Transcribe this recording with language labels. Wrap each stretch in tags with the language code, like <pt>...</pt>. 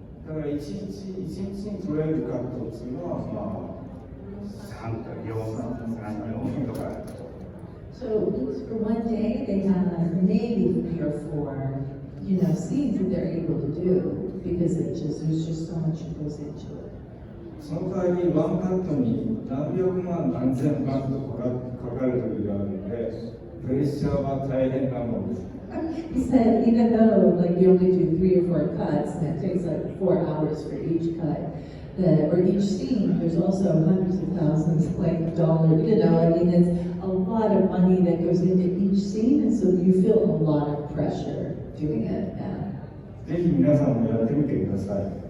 <ja>だから1日に取れるカットっていうのは、まあ、3か4とか。</ja> <en>So for one day, they have maybe 3 or 4, scenes that they're able to do because there's just so much that goes into it.</en> <ja>その代わりワンカットに何百万何千万とかかる時があるので、プレッシャーは大変なものです。</ja> <en>He said, even though you only do 3 or 4 cuts, and it takes 4 hours for each cut, or each scene, there's also hundreds of thousands of dollars. It's a lot of money that goes into each scene, and so you feel a lot of pressure doing it. Yeah.</en> <ja>ぜひ皆さんもやってみてください。</ja>